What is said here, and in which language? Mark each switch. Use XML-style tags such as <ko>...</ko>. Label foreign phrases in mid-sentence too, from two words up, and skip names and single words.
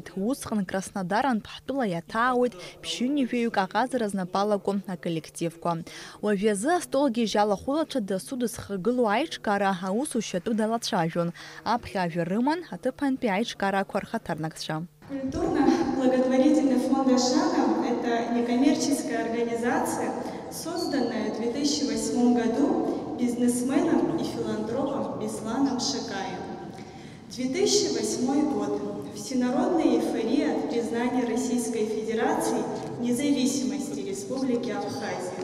<ab>Усҟан Краснодарантә ҳтәыла иаҭаауеит ԥшьҩынҩажәаҩык аҟазара знапалаку аколлектив. Уажәазы астолгьежь алахәылаҿы дасу дызхагылоу аиҿкаара аусушьатәы далацәажәон. Аԥхьа ажәа рыман аҭыԥантәи аиҿкаарақәа рхаҭарнакцәа.</ab> <ru>Культурно-благотворительный фонд Ашана – это некоммерческая организация, созданная в 2008 году бизнесменом и филантропом Бесланом Шакаем. 2008 год. Всенародная эйфория от признания Российской Федерации независимости Республики Абхазия.</ru>